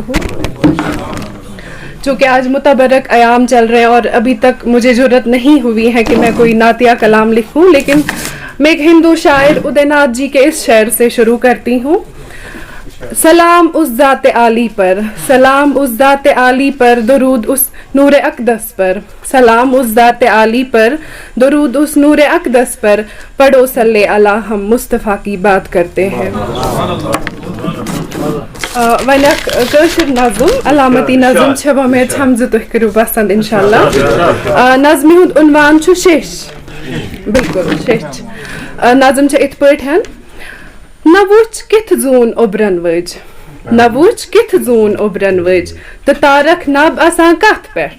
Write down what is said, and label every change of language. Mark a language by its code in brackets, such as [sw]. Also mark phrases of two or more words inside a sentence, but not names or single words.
[ur] چونکہ آج متبرک ایام چل رہے ہیں اور ابھی تک مجھے جرت نہیں ہوئی ہے کہ میں کوئی نعتیہ کلام لکھوں, لیکن میں ایک ہندو شاعر ادے ناتھ جی کے اس شعر سے شروع کرتی ہوں. سلام اس ذات عالی پر, سلام اس ذات عالی پر, درود اس نور اقدس پر. سلام اس ذات عالی پر, درود اس نور اقدس پر. پڑھو [ar] صلی علی, [ur] ہم مصطفیٰ کی بات کرتے ہیں. [ks] وۄنۍ اکھ کٲشِر نظم, علامتی نظم چھِ وۄمید چھَم زِ تُہۍ کٔرِو پسنٛد اِنشاء اللہ. نظمہِ ہُنٛد عنوان چھُ شیٚش. بِلکُل شیٚش. نظم چھِ یِتھ پٲٹھۍ, نہ وٕچھ کِتھ زوٗن اوٚبرَن ؤج, نہ وٕچھ کِتھ زوٗن اوٚبرَن ؤج, تہٕ تارک نب آسان کتھ پٮ۪ٹھ.